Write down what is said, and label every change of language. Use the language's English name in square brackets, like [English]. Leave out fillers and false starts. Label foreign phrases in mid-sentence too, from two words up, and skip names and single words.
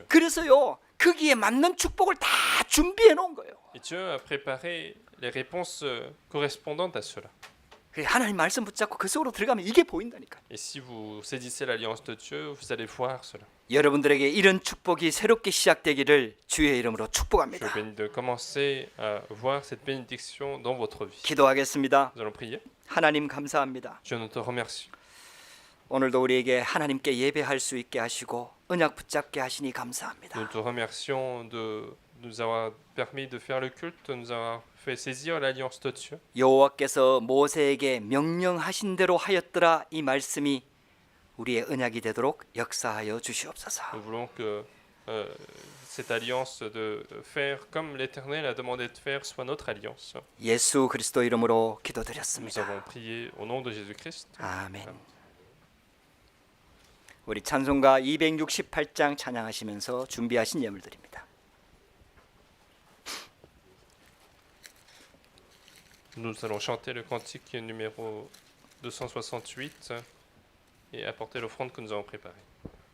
[Korean] 그래서요 거기에 맞는 축복을 다 준비해 놓은 거예요. [French] Et Dieu a préparé les réponses correspondantes à cela. [Korean] 하나님 말씀 붙잡고 그 속으로 들어가면 이게 보인다니까. [French] Et si vous saisissez l'alliance de Dieu, vous allez voir cela. [Korean] 여러분들에게 이런 축복이 새롭게 시작되기를 주의 이름으로 [French] Je [Korean] 축복합니다. [French] vous bénis de commencer à voir cette bénédiction dans votre vie. [Korean] 기도하겠습니다. [French] Nous allons prier. [Korean] 하나님 감사합니다. [French] Dieu, nous te remercie. [Korean] 오늘도 우리에게 하나님께 예배할 수 있게 하시고 언약 붙잡게 하시니 감사합니다. [French] Nous te remercions de nous avoir permis de faire le culte, de nous avoir fait saisir l'alliance de Dieu. [Korean] 여호와께서 모세에게 명령하신 대로 하였더라 이 말씀이 우리의 언약이 되도록 역사하여 주시옵소서. [French] Nous voulons que cette alliance de faire comme l'Éternel a demandé de faire soit notre alliance. [Korean] 예수 그리스도 이름으로 [French] Nous [Korean] 기도드렸습니다. [French] avons prié au nom de Jésus-Christ. [Korean] 아멘. 우리 찬송가 268장 찬양하시면서 준비하신 예물 드립니다. [French] Nous allons chanter le cantique numéro 268 et apporter l'offrande que nous avons préparée.